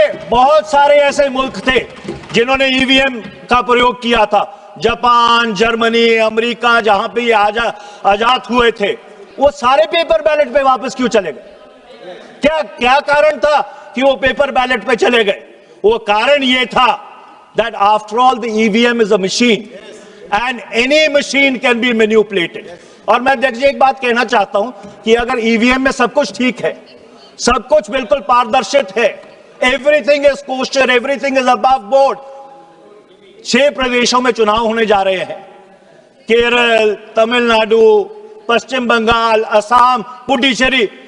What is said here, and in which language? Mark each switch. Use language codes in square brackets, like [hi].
[hi] बहुत सारे ऐसे मुल्क थे जिन्होंने ईवीएम का प्रयोग किया था, जापान, जर्मनी, अमेरिका, जहां पे ये आजाद हुए थे, वो सारे पेपर बैलेट पे वापस क्यों चले गए? क्या कारण था कि वो पेपर बैलेट पे चले गए? वो कारण ये था [en] that after all the EVM is a machine and any machine can be manipulated। [hi] और मैं अध्यक्ष जी एक बात कहना चाहता हूं कि अगर ईवीएम में सब कुछ ठीक है, सब कुछ बिल्कुल पारदर्शित है, [en] Everything is kosher, everything is above board. [hi] 6 प्रदेशों में चुनाव होने जा रहे हैं, केरल, तमिलनाडु, पश्चिम बंगाल, असम, पुडुचेरी।